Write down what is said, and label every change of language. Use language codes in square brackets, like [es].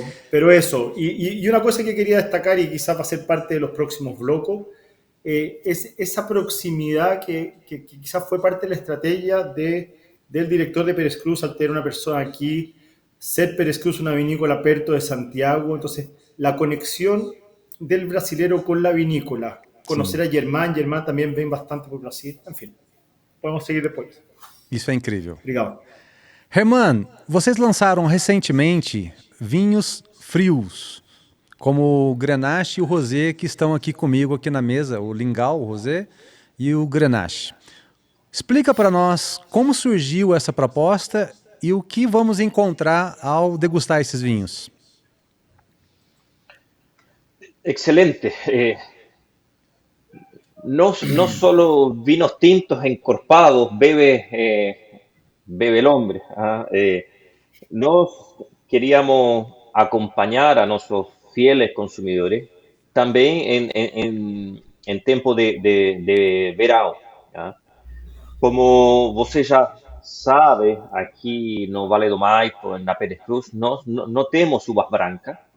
[es] Pero eso, y una cosa que quería destacar y quizás va a ser parte de los próximos bloques, es esa proximidad que quizás fue parte de la estrategia del director de Pérez Cruz al tener una persona aquí, ser Pérez Cruz una vinícola perto de Santiago, entonces la conexión del brasilero con la vinícola, conocer [pt] sim. [es] a Germán también ven bastante por Brasil, en fin, podemos seguir después. [pt] Isso é incrível. Obrigado. Herman, vocês lançaram recentemente vinhos frios, como o Grenache e o Rosé, que estão aqui comigo aqui na mesa, o Lingau, o Rosé, e o Grenache. Explica para nós como surgiu essa proposta e o que vamos encontrar ao degustar esses vinhos. Excelente. [es] No solo vinos tintos encorpados bebe el hombre. Nos queríamos acompañar a nuestros fieles consumidores también en tiempo de verano. ¿Ya? [pt] Como você já sabe, aqui no Vale do Maipo, na Pérez Cruz, nós não temos uvas brancas.